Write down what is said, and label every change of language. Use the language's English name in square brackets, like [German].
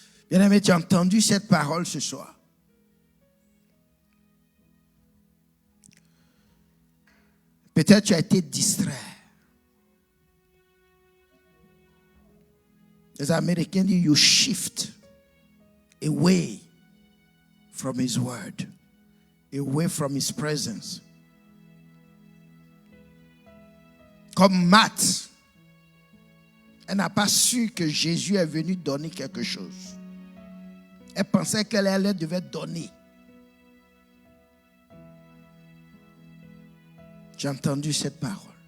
[French] Bien-aimé, tu as entendu cette parole ce soir. Peut-être tu as été distrait. Les Américains disent, [English] you shift away from his word, away from his presence. [French] Comme Marthe, elle n'a pas su que Jésus est venu donner quelque chose. Elle pensait qu'elle devait donner. J'ai entendu cette parole.